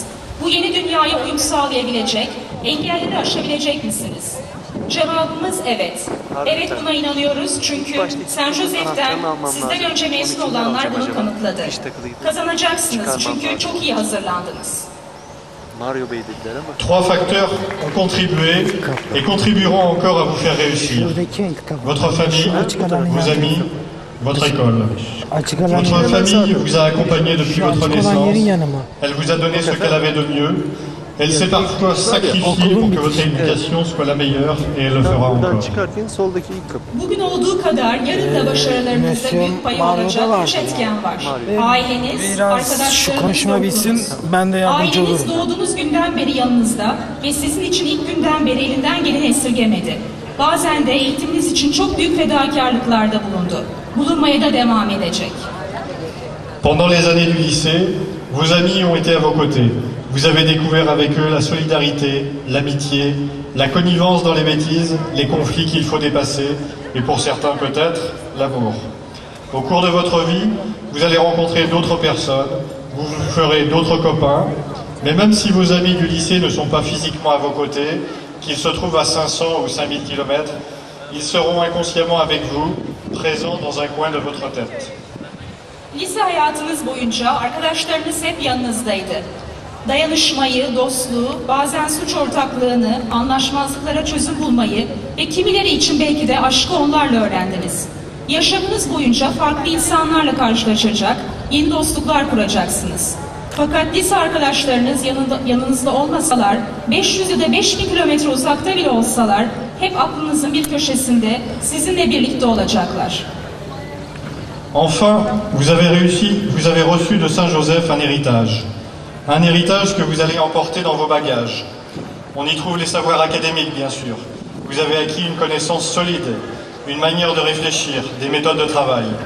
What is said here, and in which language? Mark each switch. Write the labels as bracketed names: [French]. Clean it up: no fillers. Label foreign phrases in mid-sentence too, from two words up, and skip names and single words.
[Turkish] Bu yeni dünyaya uyum sağlayabilecek, engelleri aşabilecek misiniz? Cevabımız evet. Evet, buna inanıyoruz çünkü Saint Joseph'ten sizden önce mezun olanlar bunu kanıtladı. Kazanacaksınız çünkü çok iyi hazırlandınız. [French] Trois facteurs ont contribué et contribueront encore à vous faire réussir. Votre famille, vos amis votre école. [Turkish] Açık alan [French] Votre [Turkish] yeri [French] famille vous a accompagné depuis [Turkish] Şu [French] votre [Turkish] açık olan yerin [French] naissance. [Turkish] yanı mı? [French] Elle vous a donné ce qu'elle avait de mieux. Elle s'est parfois sacrifiée pour que votre éducation soit la meilleure et elle le fera [Turkish] Buradan [French] encore. [Turkish] çıkarken soldaki ilk kapı. Bugün olduğu kadar yarın da başarılarınızda büyük payı olacak üç etken var. Aileniz, Biraz şu arkadaşlarınız konuşma ve bitsin, okulunuz. ben de yardımcı Aileniz olurum. doğduğunuz günden beri yanınızda ve sizin için ilk günden beri elinden geleni esirgemedi. Bazen de eğitiminiz için çok büyük fedakarlıklarda bulundu. Bulunmaya da devam edecek. [French] Pendant les années du lycée, vos amis ont été à vos côtés. Vous avez découvert avec eux la solidarité, l'amitié, la connivence dans les bêtises, les conflits qu'il faut dépasser, et pour certains peut-être, l'amour. Au cours de votre vie, vous allez rencontrer d'autres personnes, vous vous ferez d'autres copains, mais même si vos amis du lycée ne sont pas physiquement à vos côtés, qu'ils se trouvent à 500 ou 5000 km, ils seront inconsciemment avec vous, présents dans un coin de votre tête. [Turkish] Lise hayatınız boyunca arkadaşlarınız hep yanınızdaydı. Dayanışmayı, dostluğu, bazen suç ortaklığını, anlaşmazlıklara çözüm bulmayı ve kimileri için belki de aşkı onlarla öğrendiniz. Yaşamınız boyunca farklı insanlarla karşılaşacak, yeni dostluklar kuracaksınız. Fakat lise arkadaşlarınız yanınızda olmasalar, 500 ya da 5000 kilometre uzakta bile olsalar, hep aklınızın bir köşesinde sizinle birlikte olacaklar. [French] Enfin, vous avez reçu de Saint Joseph un héritage. Un héritage que vous allez emporter dans vos bagages. On y trouve les savoirs académiques, bien sûr. Vous avez acquis une connaissance solide, une manière de réfléchir, des méthodes de travail.